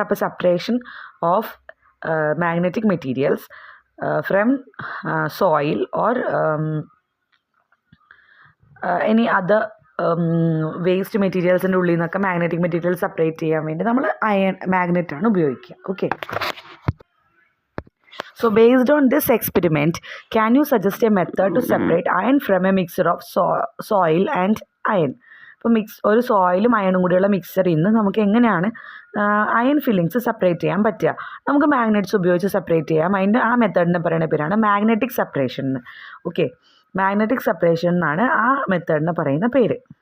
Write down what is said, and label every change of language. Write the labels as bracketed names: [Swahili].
[Malayalam] അപ്പോൾ [English] separation of magnetic materials from soil or any other waste [Malayalam] മെറ്റീരിയൽസിൻ്റെ ഉള്ളിൽ നിന്നൊക്കെ magnetic material separate ചെയ്യാൻ വേണ്ടി നമ്മൾ മാഗ്നറ്റാണ് ഉപയോഗിക്കുക. [English] Okay, so based on this experiment, can you suggest a method to separate iron from a mixture of soil and iron? [Malayalam] ഇപ്പോൾ ഒരു സോയിലും അയണും കൂടിയുള്ള മിക്സറിൽ നിന്ന് നമുക്ക് എങ്ങനെയാണ് അയൺ ഫില്ലിങ്സ് സെപ്പറേറ്റ് ചെയ്യാൻ പറ്റുക? നമുക്ക് മാഗ്നറ്റ്സ് ഉപയോഗിച്ച് സെപ്പറേറ്റ് ചെയ്യാം. ആ മെത്തേഡിനെ പറയുന്ന പേരാണ് magnetic separation. Okay, magnetic separation എന്നാണ് ആ മെത്തേഡിനെ പറയുന്ന പേര്.